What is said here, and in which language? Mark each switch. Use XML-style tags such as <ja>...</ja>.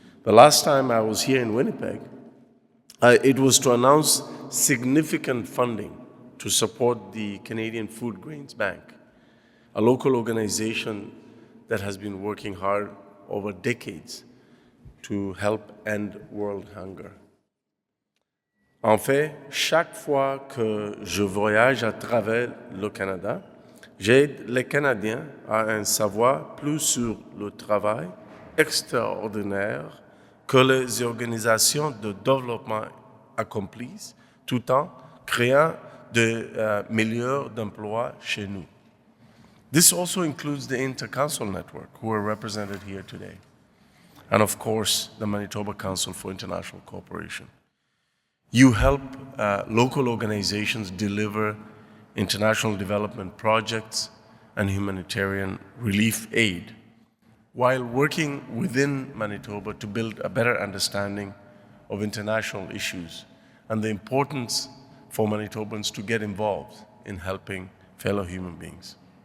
<en>The last time I was here in Winnipeg, it was to announce significant funding to support the Canadian Food Grains Bank, a local organization that has been working hard over decades to help end world hunger.</en> <fr>En fait, chaque fois que je voyage à travers le Canada, j'aide les Canadiens à en savoir plus sur le travail extraordinaire que les organisations de développement accomplissent, tout en créant de millions d'emplois chez nous.</fr> <en>This also includes the Inter-Council Network, who are represented here today, and of course, the Manitoba Council for International Cooperation. You help local organizations deliver international development projects and humanitarian relief aid, while working within Manitoba to build a better understanding of international issues and the importance for Manitobans to get involved in helping fellow human beings.</en>